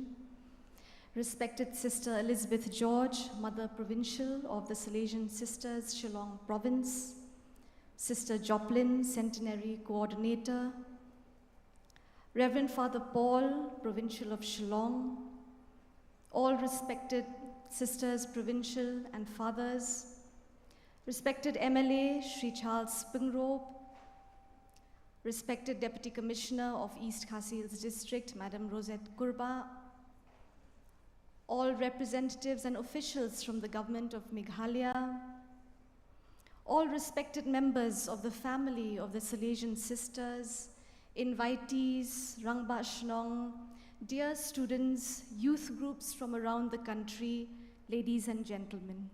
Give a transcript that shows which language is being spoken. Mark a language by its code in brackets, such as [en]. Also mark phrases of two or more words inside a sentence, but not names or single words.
[en] Respected Sister Elizabeth George, Mother Provincial of the Salesian Sisters, Shillong Province. Sister Joplin, Centenary Coordinator. Reverend Father Paul, Provincial of Shillong. All respected Sisters, Provincial and Fathers. Respected MLA, Sri Charles Spingrobe. Respected Deputy Commissioner of East Khasi Hills District, Madam Rosette Kurba. All representatives and officials from the government of Meghalaya. All respected members of the family of the Salesian Sisters, invitees, [kha] Rangba Shnong, [en] dear students, youth groups from around the country, ladies and gentlemen.